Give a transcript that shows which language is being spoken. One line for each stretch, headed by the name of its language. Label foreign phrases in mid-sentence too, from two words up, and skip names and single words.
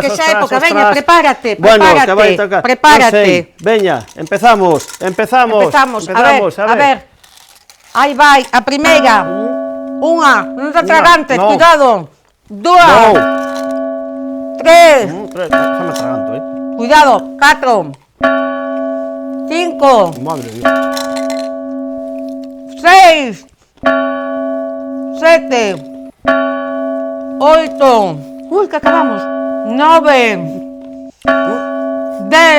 Galician: que xa época, veña, prepárate, prepárate. Veña, empezamos, a ver, aí vai, a primeira, unha, non te atragantes, cuidado, dúas, tres, xa me atraganto, cuidado, 4, 5, madre mía, 6, 7, 8, uy, que acabamos, 9, 10,